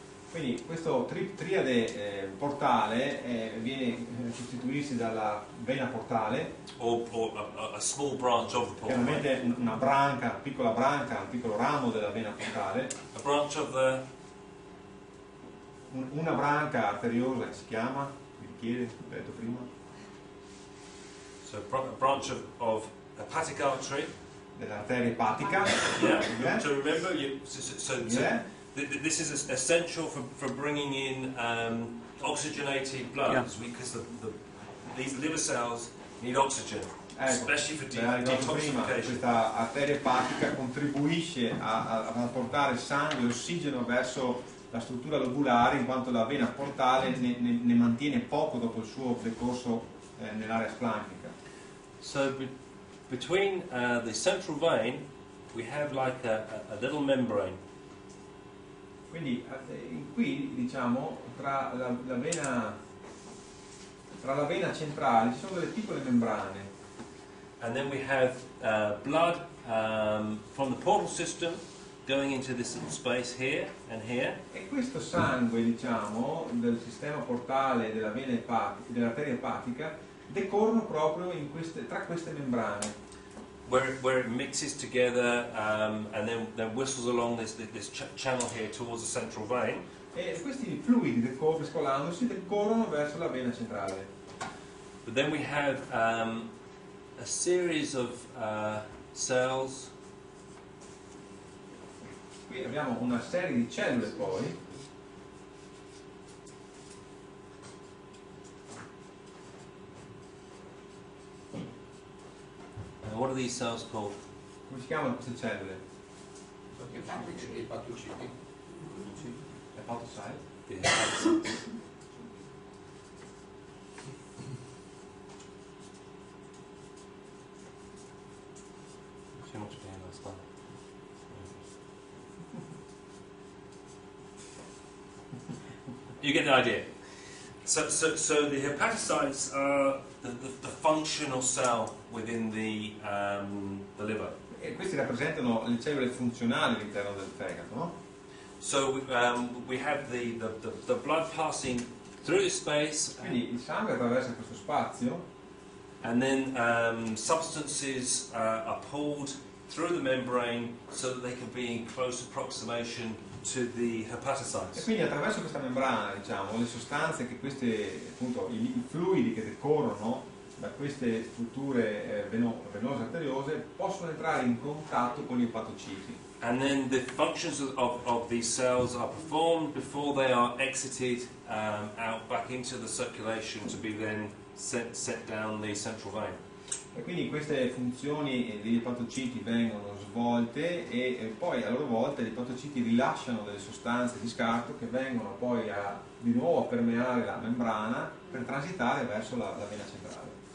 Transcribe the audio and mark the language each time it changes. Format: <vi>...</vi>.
<it>Quindi questo triade portale viene a sostituirsi dalla vena portale,</it> <en>Or a small branch of the portal vein.</en> <it>chiaramente una branca, una piccola branca, un piccolo ramo della vena portale,</it> <en>A branch of the</en> <it>una branca arteriosa che si chiama, mi richiede, ho detto prima,</it> <en>so a branch of hepatic artery.</en> <it>dell'arteria epatica.</it> <en>Yeah. So remember, Yeah. This is essential for bringing in oxygenated blood, because these liver cells need oxygen, especially for</en> <it>prima,</it> <en>detoxification.</en> <it>questa arteria epatica contribuisce a portare sangue e ossigeno verso la struttura lobulare, in quanto la vena portale ne mantiene poco dopo il suo percorso nell'area splanchnica.</it> <en>So between the central vein we have like a little membrane.</en> <it>Quindi qui diciamo tra la vena centrale ci sono delle piccole membrane.</it> <en>And then we have blood from the portal system going into this little space here and here.</en> <it>E questo sangue, diciamo, del sistema portale dell'arteria epatica decorrono proprio tra queste membrane.</it> <en>Where it mixes together and then whistles along this channel here towards the central vein.</en> <it>E questi fluidi mescolandosi decorrono verso la vena centrale.</it> <en>But then we have a series of cells.</en> <it>Qui abbiamo una serie di cellule poi.</it> <en>What are these cells called?</en> <it>Come si chiamano queste cellule? I patociti.</it> <en>Hepatocyte. The hepatocytes. Too much pain last time. You get the idea. So the hepatocytes are the functional cell within the liver.</en> <it>E questi rappresentano le cellule funzionali all'interno del fegato, no?</it> <en>So we have the blood passing through this space,</en> <it>Quindi il sangue attraversa questo spazio</it> <en>and then substances are pulled through the membrane so that they can be in close approximation to the</en> <it>e</it> <en>hepatocytes.</en> <it>quindi attraverso questa membrana, diciamo, le sostanze che queste, appunto, i fluidi che decorrono da queste strutture venose arteriose possono entrare in contatto con gli epatociti.</it> <en>And then the functions of these cells are performed before they are exited out back into the circulation to be then set down the central vein.</en> <it>E quindi queste funzioni degli epatociti vengono svolte e poi a loro volta gli epatociti rilasciano delle sostanze di scarto che vengono poi di nuovo a permeare la membrana per transitare verso la vena centrale.</it>